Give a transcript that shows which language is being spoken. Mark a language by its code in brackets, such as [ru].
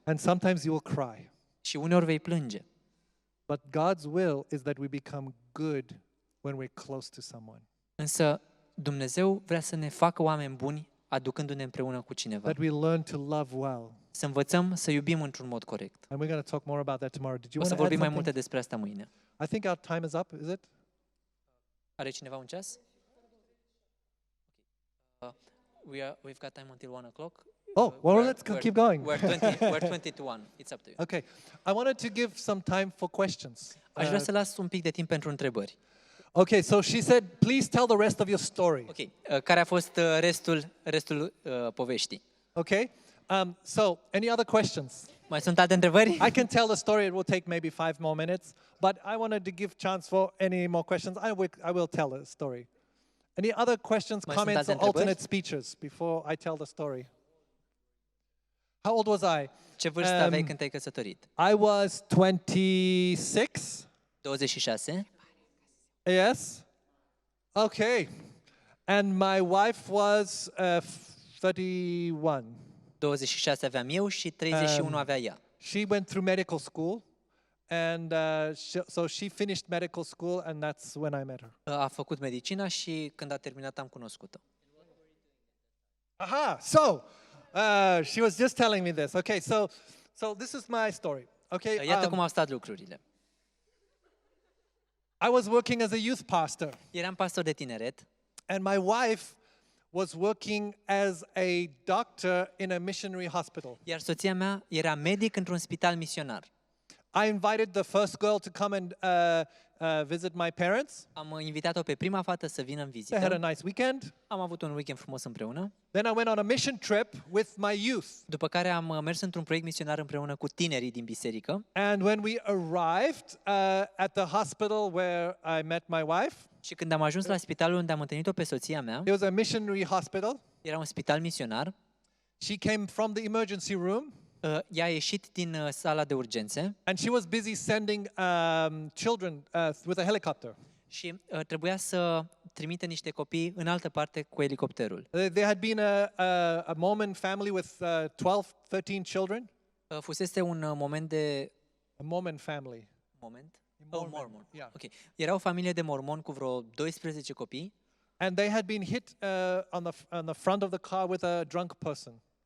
[en] And sometimes you will cry. [ro] Și uneori vei plânge. [en] But God's will is that we become good when we're close to someone. [ro] Însă Dumnezeu vrea să ne facă oameni buni aducându-ne împreună cu cineva. [en] That we learn to love well. [ro] Să învățăm să iubim într-un mod corect. [en] And we're going to talk more about that tomorrow. Did you [ro] O [en] want [ro] să [en] to add [ro] vorbim mai [en] something? [ro] multe despre asta mâine. [en] I think our time is up, is it? [ro] Are cineva un ceas? [en] We've got time until 1 o'clock. Oh, well, let's keep going. We're 20 to 1. It's up to you. Okay. I wanted to give some time for questions. [ro] Aș vrea să las un pic de timp pentru întrebări. [en] Okay, so she said, please tell the rest of your story. [ro] Ok. Care a fost restul poveștii? [en] Okay? So, any other questions? [ro] Mai sunt alte întrebări? [en] I can tell the story. It will take maybe 5 more minutes. But I wanted to give chance for any more questions. I will tell the story. Any other questions, [ro] Mai sunt [en] comments, [ro] alte [en] or [ro] întrebări? [en] alternate speeches before I tell the story? How old was I? [ro] Ce vârstă aveai când te-ai căsătorit? [en] I was 26. 26. Yes. Okay. And my wife was 31. [ro] 26 aveam eu și 31 avea ea. [en] She went through medical school, and so she finished medical school, and that's when I met her. [ro] A făcut medicina și când a terminat am cunoscut-o. Aha! [en] So, she was just telling me this. Okay, so this is my story. Okay. [ro] Iată cum au stat lucrurile. [en] I was working as a youth pastor, [ro] Eram pastor de tineret [en] and my wife was working as a doctor in a missionary hospital. [ro] iar soția mea era medic într-un spital misionar. [en] I invited the first girl to come and visit my parents. [ro] Am invitat-o pe prima fată să vină în [en] They had a [ro] vizită. [en] nice weekend. [ro] Am avut un weekend frumos împreună. [en] Then I went on a mission trip with my youth. [ro] După care am mers într-un proiect misionar împreună cu tinerii din biserică. [en] And when we arrived at the hospital where I met my wife, [ro] Și când am ajuns la spitalul unde am întâlnit-o pe soția mea, [en] it was a missionary hospital. [ro] era un spital misionar, [en] She came from the emergency room, [ro] ea a ieșit din sala de urgențe [en] and she was busy sending children with a helicopter. [ro] și trebuia să trimită niște copii în altă parte cu elicopterul. [en] There had been a Mormon family with 12, 13 children. [ro] Fusese un moment de... [en] A Mormon family. [ro] Moment? [en] Mormon, [ro] Mormon. [en] yeah. [ro] Ok. Era o familie de mormoni cu vreo 12 copii. [en] And they had been hit on the front of the car with a drunk person.